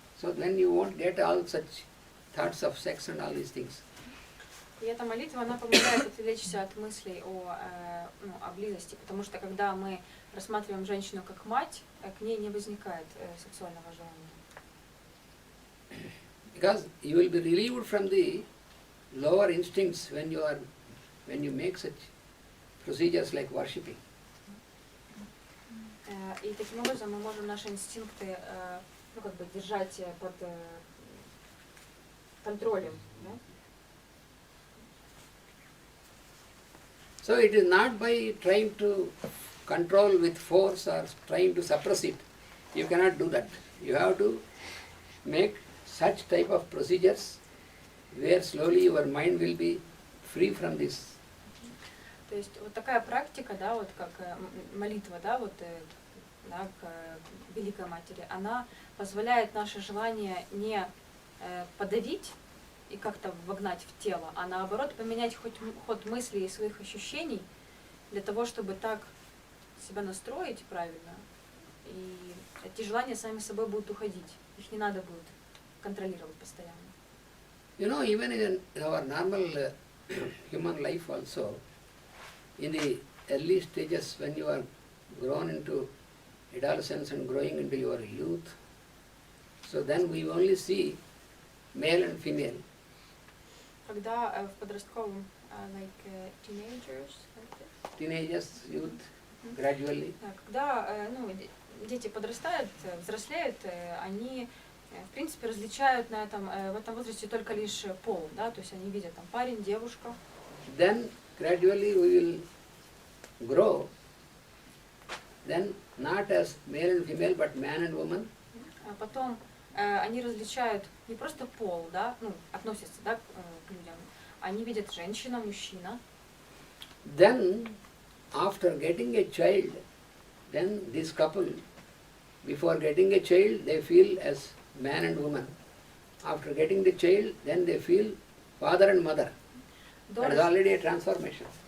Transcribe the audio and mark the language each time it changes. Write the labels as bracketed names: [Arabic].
[English] So then you won't get all such thoughts of sex and all these things. [Russian] И эта молитва, она помогает отвлечься от мыслей о близости, потому что когда мы рассматриваем женщину как мать, к ней не возникает сексуального желания. [English] Because you will be relieved from the lower instincts when you make such procedures like worshipping. [Russian] И таким образом мы можем наши инстинкты держать под контролем. [English] So it is not by trying to control with force or trying to suppress it. You cannot do that. You have to make such type of procedures where slowly your mind will be free from this. [Russian] То есть вот такая практика, да, вот как молитва, да, вот к Великой Матери, она позволяет наше желание не подавить и как-то вогнать в тело, а наоборот поменять ход мыслей и своих ощущений для того, чтобы так себя настроить правильно, И эти желания сами собой будут уходить. Их не надо будет контролировать постоянно. [English] You know, even in our normal human life also, in the early stages when you are grown into adolescence and growing into your youth, so then we only see male and female. [Russian] Когда в подростковом, teenagers, [English] Teenagers, youth, gradually. [Russian] когда дети подрастают, взрослеют, они в принципе различают в этом возрасте только лишь пол, да, то есть они видят там парень, девушка. [English] Then gradually we will grow, then not as male and female, but man and woman. [Russian] А потом они различают не просто пол, да, относятся, да, к людям, они видят женщина, мужчина. [English] Then after getting a child, then this couple, before getting a child, they feel as man and woman. After getting the child, then they feel father and mother. That is already a transformation.